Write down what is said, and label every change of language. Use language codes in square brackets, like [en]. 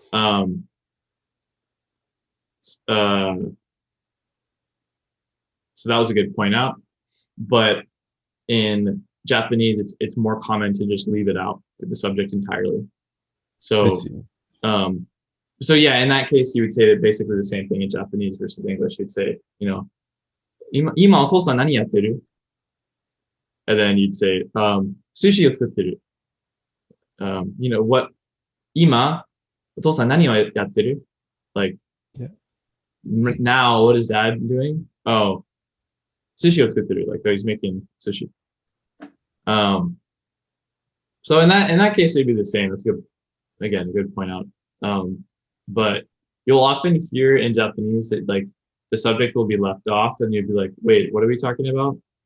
[en] Um, uh, so that was a good point out. But in Japanese, it's more common to just leave it out with the subject entirely. I So, see. um, so yeah, in that case, you would say that basically the same thing in Japanese versus English. You'd say, [ja] 今お父さん何やってる? [en] And then you'd say, [ja] sushi を作ってる. [en] What [ja] 今お父さん何をやってる? [en] Like Yeah. now, what is dad doing? Oh, [ja] sushi を作ってる. [en] Like, oh, he's making sushi. Um, so in that case, it'd be the same. That's good. Again, a good point out. But you'll often hear in Japanese that like the subject will be left off, and you'd be like, "Wait, what are we talking about?"